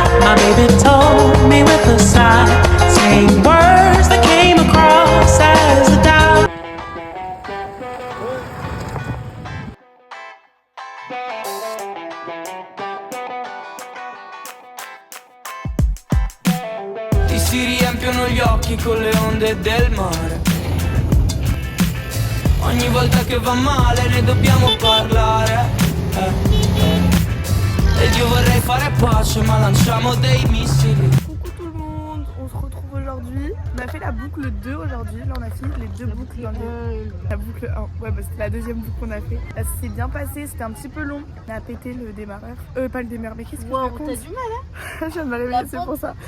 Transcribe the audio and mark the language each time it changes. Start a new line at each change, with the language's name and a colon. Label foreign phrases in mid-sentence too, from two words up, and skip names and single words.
English: My baby told me with a sigh, saying words that came across as a doubt.
Italian: Ti si riempiono gli occhi con le onde del mare. Ogni volta che va male ne dobbiamo parlare. Ed io vorrei fare pace ma lanciamo dei missili.
French: Coucou tout le monde, on se retrouve aujourd'hui. On a fait la boucle 2 aujourd'hui, là on a fini les deux boucles dans la boucle 1. Ouais bah c'était la deuxième boucle qu'on a fait. Là ça s'est bien passé, c'était un petit peu long. On a pété le démarreur. Pas le démarreur, mais qu'est-ce que je raconte? T'as du mal hein. Je viens de me réveiller, c'est pour ça.